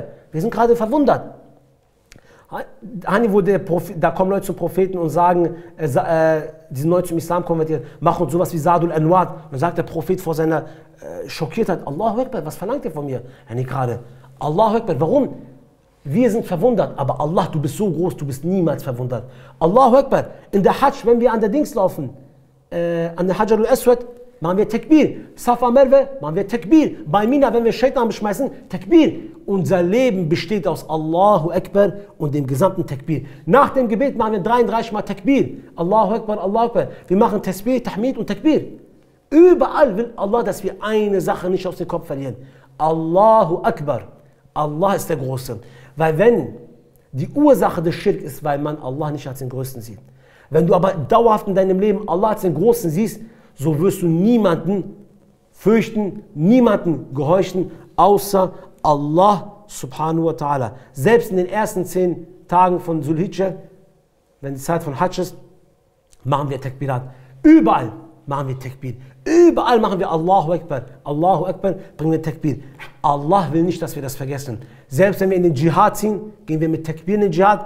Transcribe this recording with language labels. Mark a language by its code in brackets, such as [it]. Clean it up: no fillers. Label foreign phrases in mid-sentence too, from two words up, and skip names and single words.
[de] Wir sind gerade verwundert. Da kommen Leute zum Propheten und sagen, die sind neu zum Islam konvertiert, machen sowas wie Sadul Anwar. Und sagt der Prophet vor seiner Schockiertheit, [ar] الله أكبر, [de] was verlangt ihr von mir? [ar] Gerade الله أكبر, [de] warum? Wir sind verwundert, aber Allah, du bist so groß, du bist niemals verwundert. [ar] الله أكبر, [de] in der Hajj, wenn wir an der Dings laufen, an der Hajar al-Aswad, machen wir Takbir. Safa Merwe, machen wir Takbir. Bei Mina, wenn wir Shaitan beschmeißen, Takbir. Unser Leben besteht aus [ar] الله أكبر [de] und dem gesamten Takbir. Nach dem Gebet machen wir 33 Mal Takbir. [ar] الله أكبر، الله أكبر. [de] Wir machen Tasbih, Tahmid und Takbir. Überall will Allah, dass wir eine Sache nicht aus dem Kopf verlieren. [ar] الله أكبر. [de] Allah ist der Große. Weil wenn die Ursache des Schirk ist, weil man Allah nicht als den Größten sieht. Wenn du aber dauerhaft in deinem Leben Allah als den Großen siehst, so wirst du niemanden fürchten, niemanden gehorchen, außer Allah [ar] سبحانه وتعالى. [de] Selbst in den ersten 10 Tagen von Zulhijjah, wenn die Zeit von Hajj ist, machen wir Takbirat. Überall machen wir Takbir. Überall machen wir [ar] الله أكبر. الله أكبر, [de] bringen wir Takbir. Allah will nicht, dass wir das vergessen. Selbst wenn wir in den Dschihad ziehen, gehen wir mit Takbir in den Dschihad.